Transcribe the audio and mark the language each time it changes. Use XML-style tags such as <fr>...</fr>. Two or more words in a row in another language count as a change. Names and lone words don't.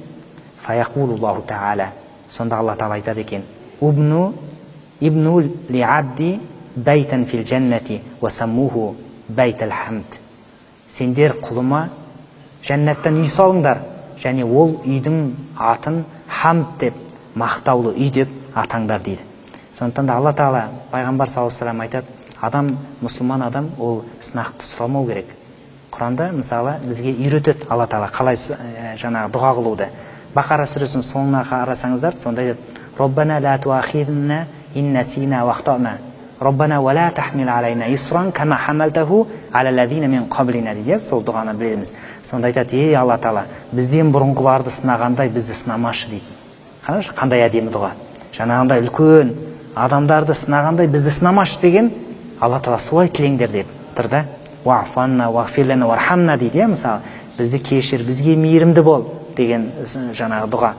<ar>فيقول الله تعالى,</ar> <kk>сонда Алла Тағала айтады екен,</kk> <ar>ابنوا لعبدي بيتا في الجنة وسموه بيت الحمد.</ar> <kk>Сендер құлыма жәннаттан үй салыңдар, және ол үйдің атын хамд деп, мақтаулы үй деп атаңдар дейді. Сондықтан да Алла Тағала пайғамбар</kk> <ar>صلى الله عليه وسلم</ar> <kk>айтады, адам, мұсылман адам ол сынақты сұрамау керек. Құранда мысалы бізге үйретеді Алла Тағала қалай жаңағы дұға қылуды. Бақара сүресінің соңына қарасаңыздар, сонда айтады:</kk> <ar>ربنا لا تؤاخذنا إن نسينا وأخطأنا. ربنا ولا تحمل علينا إصرا كما حملته على الذين من قبلنا дейді.</ar> <kk>Сол дұғаны білеміз. Сонда айтады: ей Алла Тағала, бізден бұрынғыларды сынағандай бізді сынамашы дейді. Қарашы, қандай әдемі дұға. Жаңағындай үлкен адамдарды сынағандай бізді сынамашы деген Алла Тағала солай тілеңдер деп тұр да.</kk> <ar>واعف عنا واغفر لنا وارحمنا</ar> <kk>дейді. Мысалы, бізді кешір, бізге мейірімді бол деген жаңағы дұға.</kk>